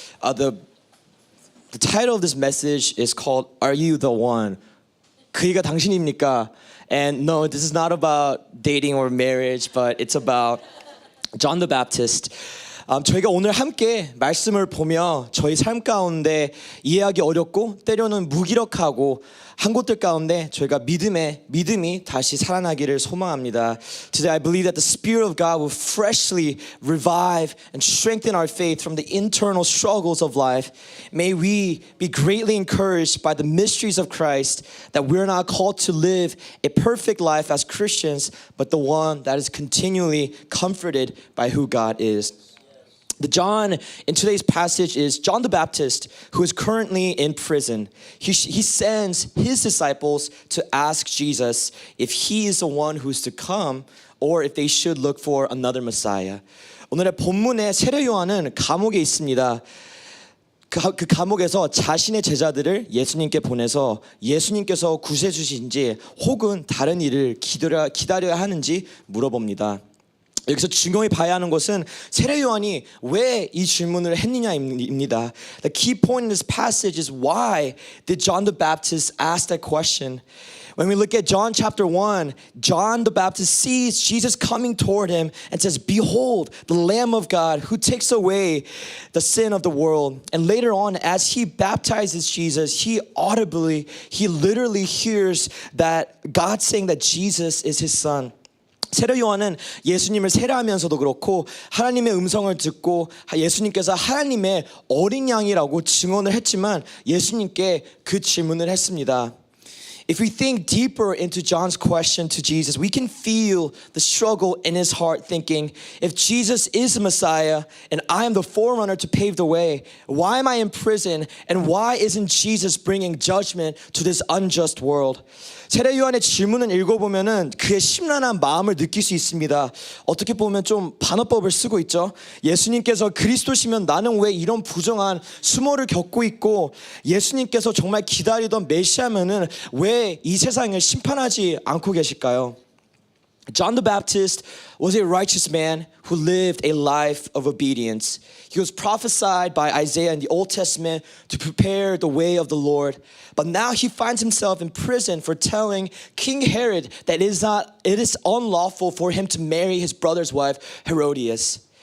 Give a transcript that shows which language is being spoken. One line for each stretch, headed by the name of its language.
English: The title of this message is called Are You the One?
Korean: 그이가 당신입니까?
English: And no, this is not about dating or marriage, but it's about John the Baptist.
Korean: 저희가 오늘 함께 말씀을 보며 저희 삶 가운데 이해하기 어렵고 때로는 무기력하고 한 곳들 가운데 저희가 믿음이 다시 살아나기를 소망합니다.
English: Today I believe that the Spirit of God will freshly revive and strengthen our faith from the internal struggles of life. May we be greatly encouraged by the mysteries of Christ, that we're not called to live a perfect life as Christians, but the one that is continually comforted by who God is. The John in today's passage is John the Baptist, who is currently in prison. He sends his disciples to ask Jesus if he is the one who's to come or if they should look for another Messiah.
Korean: 오늘의 본문의 세례 요한은 감옥에 있습니다. 그 감옥에서 자신의 제자들을 예수님께 보내서 예수님께서 구세 주신지 혹은 다른 일을 기다려야 하는지 물어봅니다. 여기서 중요히 봐야 하는 것은 세례 요한이 왜 이 질문을 했느냐입니다.
English: The key point in this passage is why did John the Baptist ask that question? When we look at John chapter 1, John the Baptist sees Jesus coming toward him and says, "Behold, the Lamb of God who takes away the sin of the world." And later on, as he baptizes Jesus, he literally hears that God saying that Jesus is his son.
Korean: 세례 요한은 예수님을 세례하면서도 그렇고 하나님의 음성을 듣고 예수님께서 하나님의 어린 양이라고 증언을 했지만 예수님께 그 질문을 했습니다.
English: If we think deeper into John's question to Jesus, we can feel the struggle in his heart thinking, if Jesus is the Messiah and I am the forerunner to pave the way, why am I in prison and why isn't Jesus bringing judgment to this unjust world?
Korean: 세례 요한의 질문을 읽어보면은 그의 심란한 마음을 느낄 수 있습니다. 어떻게 보면 좀 반어법을 쓰고 있죠. 예수님께서 그리스도시면 나는 왜 이런 부정한 수모를 겪고 있고 예수님께서 정말 기다리던 메시아면은 왜 이 세상을 심판하지 않고 계실까요?
English: John the Baptist was a righteous man who lived a life of obedience. He was prophesied by Isaiah in the Old Testament to prepare the way of the Lord. But now he finds himself in prison for telling King Herod that it is unlawful for him to marry his brother's wife, Herodias.